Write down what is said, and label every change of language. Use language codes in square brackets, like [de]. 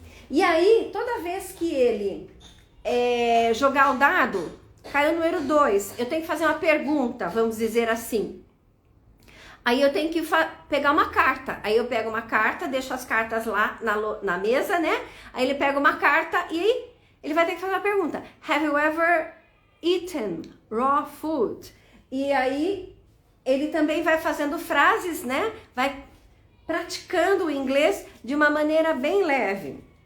[pt] E aí, toda vez que ele jogar o dado, caiu o número 2, eu tenho que fazer uma pergunta, vamos dizer assim. Aí eu tenho que pegar uma carta. Aí eu pego uma carta, deixo as cartas lá na mesa, né? Aí ele pega uma carta e aí ele vai ter que fazer uma pergunta. [en] Have you ever eaten raw food? [pt] E aí ele também vai fazendo frases, né? Vai praticando o inglês de uma maneira bem leve.